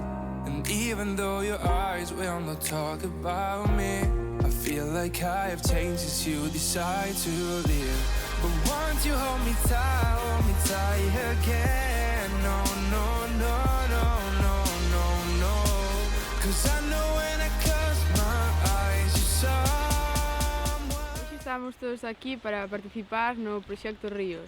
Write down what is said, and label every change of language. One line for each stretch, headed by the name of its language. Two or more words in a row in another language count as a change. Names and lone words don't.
English: And even though your eyes will not talk about me, I feel like I have changed since you decide to leave. But won't you hold me tight again? No, no, no, no, no, no, no. 'Cause I know when I close my eyes, you're someone.
Galician: Hoxe estamos todos aquí para participar no Proxecto Ríos.